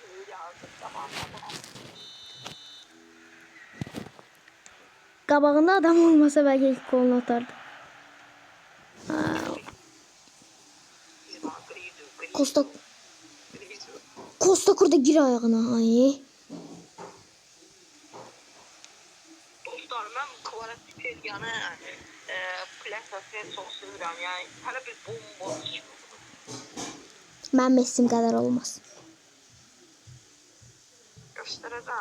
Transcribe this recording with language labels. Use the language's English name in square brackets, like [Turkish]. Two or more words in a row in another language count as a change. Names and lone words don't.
[Azerbaijani] Qabağında adam olmasa belki ilk golünü atardı. Costa Curta gir ayağına. Ay. Dostlar, mən Kvaratskhelia-nı plasasını çox sevirəm. Yəni hələ bir bomba çıxır. Mən Messim kadar olmaz. Göstərəcəm.